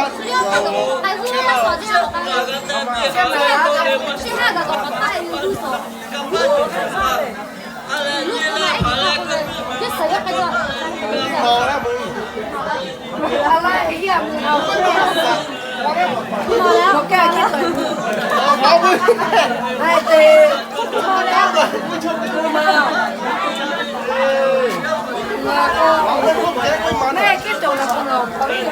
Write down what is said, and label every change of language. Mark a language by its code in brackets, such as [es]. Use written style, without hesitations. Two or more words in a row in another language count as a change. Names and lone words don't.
[zh] 还是那个手机上我刚刚现在的怎么带入手？你谁要开始？ [th] พอแล้วมึง อะไรเหี้ยมึงเอาพอแล้วแกคิดเลย เอามึง ไอ้ตีพอแล้วมาแม่คิดจบแล้วคนเราเขาคิด